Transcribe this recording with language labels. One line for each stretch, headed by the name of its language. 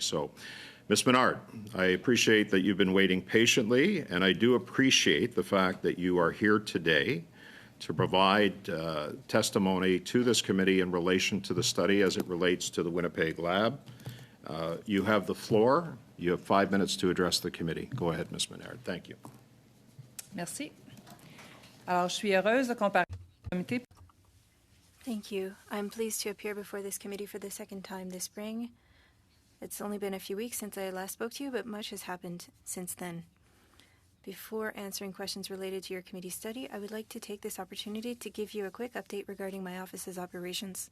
English: So, Ms. Menard, I appreciate that you've been waiting patiently, and I do appreciate the fact that you are here today to provide testimony to this committee in relation to the study as it relates to the Winnipeg lab. You have the floor. You have 5 minutes to address the committee. Go ahead, Ms. Menard. Thank you.
French: Merci. Alors, je suis heureuse de comparer le comité.
English: Thank you. I'm pleased to appear before this committee for the second time this spring. It's only been a few weeks since I last spoke to you, but much has happened since then. Before answering questions related to your committee study, I would like to take this opportunity to give you a quick update regarding my office's operations.